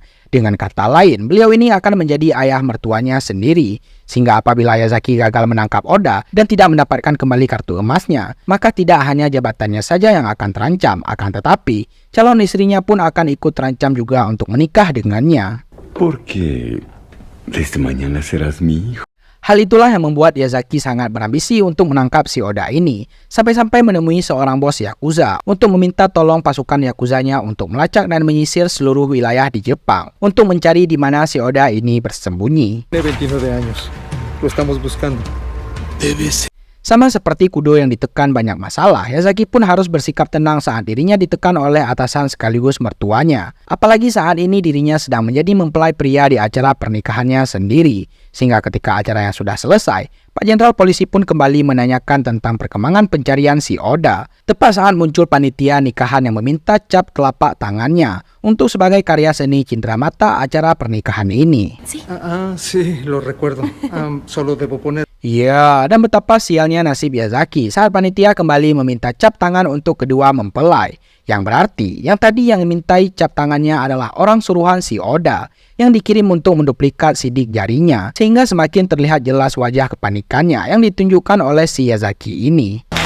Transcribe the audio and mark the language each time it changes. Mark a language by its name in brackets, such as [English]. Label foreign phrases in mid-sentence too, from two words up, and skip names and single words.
[Indonesian] Dengan kata lain, beliau ini akan menjadi ayah mertuanya sendiri. Sehingga apabila Yazaki gagal menangkap Oda dan tidak mendapatkan kembali kartu emasnya, maka tidak hanya jabatannya saja yang akan terancam, akan tetapi calon istrinya pun akan ikut terancam juga untuk menikah dengannya. [Spanish] Porque desde mañana serás mi hijo. [Indonesian] Hal itulah yang membuat Yazaki sangat berambisi untuk menangkap si Oda ini, sampai-sampai menemui seorang bos Yakuza untuk meminta tolong pasukan Yakuzanya untuk melacak dan menyisir seluruh wilayah di Jepang untuk mencari di mana si Oda ini bersembunyi. [Spanish] Tiene 29 años. Lo estamos buscando. [Indonesian] Sama seperti Kudo yang ditekan banyak masalah, Yazaki pun harus bersikap tenang saat dirinya ditekan oleh atasan sekaligus mertuanya. Apalagi saat ini dirinya sedang menjadi mempelai pria di acara pernikahannya sendiri. Sehingga ketika acaranya sudah selesai, Pak Jenderal Polisi pun kembali menanyakan tentang perkembangan pencarian si Oda. Tepat saat muncul panitia nikahan yang meminta cap telapak tangannya untuk sebagai karya seni cindramata acara pernikahan ini. [Spanish] Sí, lo recuerdo. Solo debo poner. [Indonesian] Ya, dan betapa sialnya nasib Yazaki saat panitia kembali meminta cap tangan untuk kedua mempelai. Yang berarti, yang tadi yang mintai cap tangannya adalah orang suruhan si Oda yang dikirim untuk menduplikat sidik jarinya, sehingga semakin terlihat jelas wajah kepanikannya yang ditunjukkan oleh si Yazaki ini.